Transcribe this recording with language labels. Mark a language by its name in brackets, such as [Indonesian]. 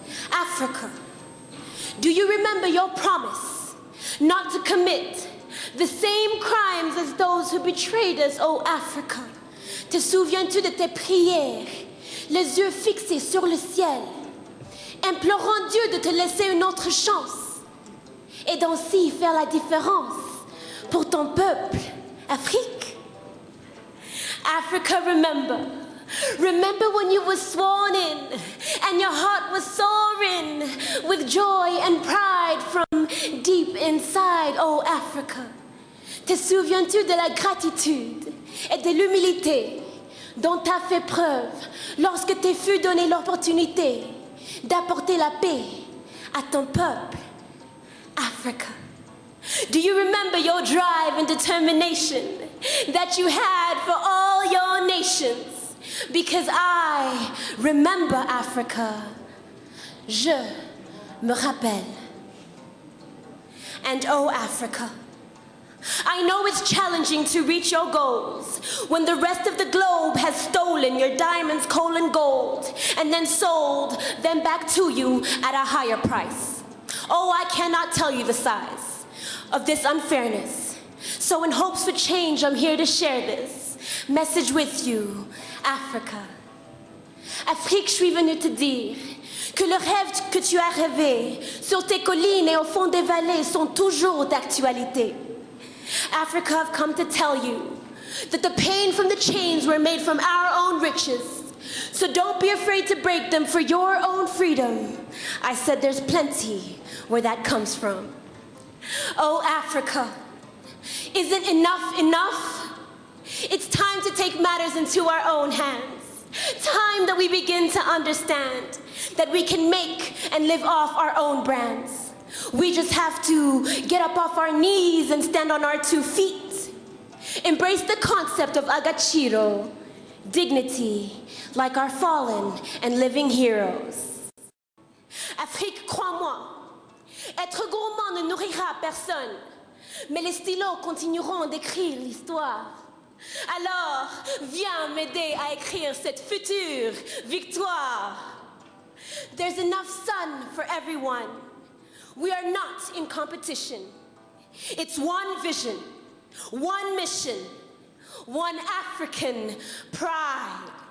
[English] Africa, do you remember your promise not to commit the same crimes as those who betrayed us, oh Africa? [French] Te souviens-tu de tes prières, les yeux fixés sur le ciel, implorant Dieu de te laisser une autre chance et d'ainsi faire la différence pour ton peuple, Afrique? [English] Africa, remember. Remember when you were sworn in and your heart was soaring with joy and pride from deep inside, oh Africa. [French] Te souviens-tu de la gratitude et de l'humilité dont tu as fait preuve lorsque te fut donnée l'opportunité d'apporter la paix à ton peuple, Africa? [English] Do you remember your drive and determination that you had for all your nations? Because I remember Africa. [French] Je me rappelle. [English] And oh, Africa, I know it's challenging to reach your goals when the rest of the globe has stolen your diamonds, coal, and gold, and then sold them back to you at a higher price. Oh, I cannot tell you the size of this unfairness. So in hopes for change, I'm here to share this message with you, Africa. [French] Afrique, je suis venue te dire que le rêve que tu as rêvé sur tes collines et au fond des vallées sont toujours d'actualité. [English] Africa, I've come to tell you that the pain from the chains were made from our own riches. So don't be afraid to break them for your own freedom. I said there's plenty where that comes from. Oh, Africa, isn't enough enough? It's time to take matters into our own hands. Time that we begin to understand that we can make and live off our own brands. We just have to get up off our knees and stand on our 2 feet. Embrace the concept of agachiro, dignity, like our fallen and living heroes. [French] Afrique, crois-moi, être gourmand ne nourrira personne, mais les stylos continueront d'écrire l'histoire. Alors, viens m'aider à écrire cette future victoire. [English] There's enough sun for everyone. We are not in competition. It's one vision, one mission, one African pride.